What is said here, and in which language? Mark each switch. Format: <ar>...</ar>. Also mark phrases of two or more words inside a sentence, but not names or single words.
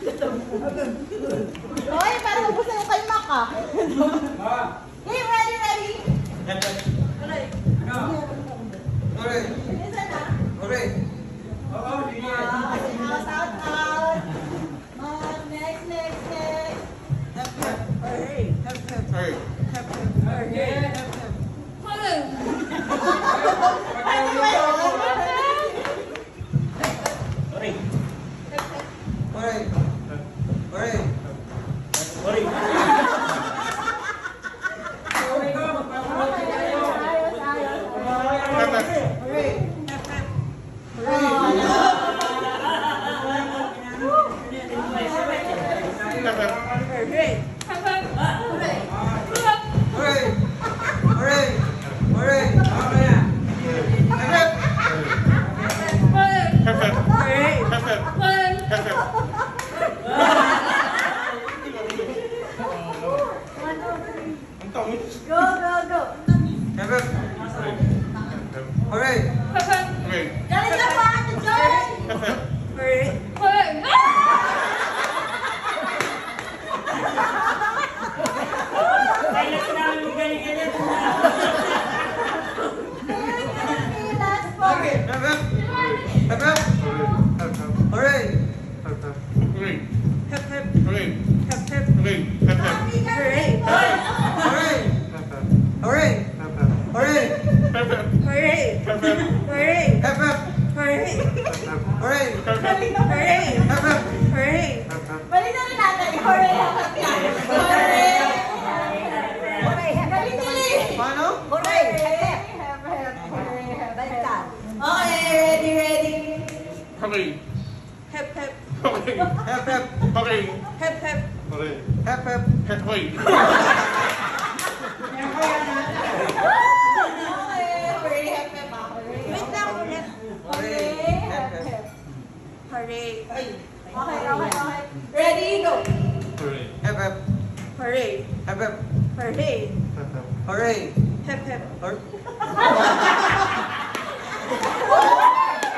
<tl>Joy, parang ubusan yung kalma ka.</tl> <en>Game, ready?</en> <tl>Alay.</tl> <en>Hooray!</en> <tl>Isa na?</tl> <en>Hooray! Out. Next. Hep hep. Hooray. Hep hep. Hey. Hep hep. Hooray. Hep hep. Hello.</en> <tl>Ano ba yun?</tl> <en>Hooray! Hooray! Hooray! Hooray. Hep hep. Hooray. Hep hep. Hep hep. Hooray. Hooray! Hooray! Hooray! Hep hep. Hooray. Hep hep. Hep hep.</en> <tl>Ang tamis.</tl> <en>Go. Hep hep! Hooray! Hooray!</en> <tl>Galing ka pa, ate Joy!</tl> <en>Hep hep. Hooray.</en> <tl>Kailan ka namin galing-galing?</tl> <en>Last four. Hep hep! Hep hep! Hooray! Hooray! Hep hep. Hooray! Hep hep. Hooray! Hep hep. Hooray. Hooray! Hooray! Hooray! Hep hep. Hooray. Hep hep. Hooray. Hep hep! Hooray. Hooray! Hep hep. Hooray. Hep hep! Hooray.</en> <tl>Balik na rin natin.</tl> <en>Hooray! Hooray!</en> <tl>Galing tuloy! Paano?</tl> <en>Hooray! Okay, ready? Hooray! Hep hep. Hooray! Hep hep! Hooray! Hep hep. Hooray! Hep hep! Hep hooray! Okay, hooray, hep, hep, hooray.</en> <tl>Wait lang ulit.</tl> <en>Hooray, hep, hep. Hooray. Okay. Ready, go! Hooray! Hep hep! Hooray. Hep hep! Hooray. Hep hep. Hooray! Hep hep. Hooray!</en>